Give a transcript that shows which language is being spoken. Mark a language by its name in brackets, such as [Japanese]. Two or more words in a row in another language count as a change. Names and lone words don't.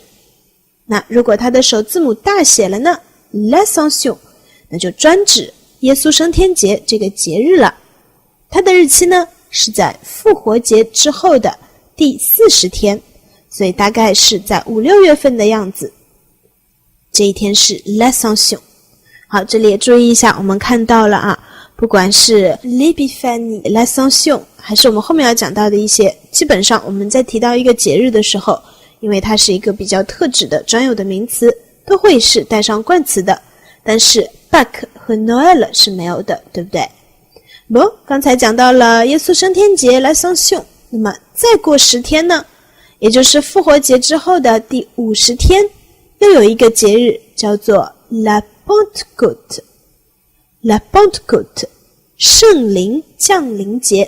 [Chinese] 那如果它的首字母大写了呢 l'Ascension， 那就专指耶稣升天节这个节日了。它的日期呢是在复活节之后的第40天，所以大概是在5、6月份的样子。这一天是 l'Ascension。 好，这里也注意一下，我们看到了不管是 l'Épiphanie、l'Ascension 还是我们后面要讲到的一些，基本上我们在提到一个节日的时候，因为它是一个比较特指的专有的名词，都会是带上冠词的，但是 Pâques 和 Noël 是没有的，对不对？刚才讲到了耶稣升天节 l'Ascension， 那么再过10天呢，也就是复活节之后的第50天，又有一个节日叫做 La Pentecôte。La Pentecôte，圣灵降临节。